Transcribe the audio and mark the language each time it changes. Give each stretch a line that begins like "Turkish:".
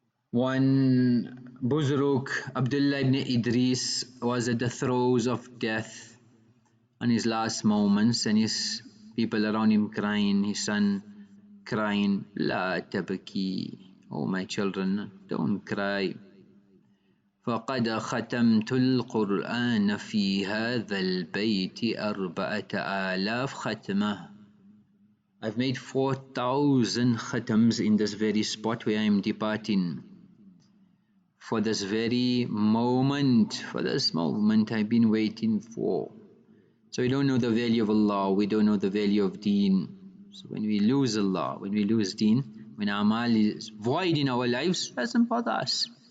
English: One Buzruk, Abdullah ibn Idris, was at the throes of death on his last moments, and his people around him crying, his son crying,
Arabic: La tabaki,
English: oh my children, don't cry.
Arabic: فقد ختمت القرآن في هذا البيت 4,000 ختمة.
English: I've made 4,000 khatams in this very spot where I'm departing. For this very moment, I've been waiting for. So we don't know the value of Allah, we don't know the value of Deen. So when we lose Allah, when we lose Deen, when Amal is void in our lives, doesn't bother us.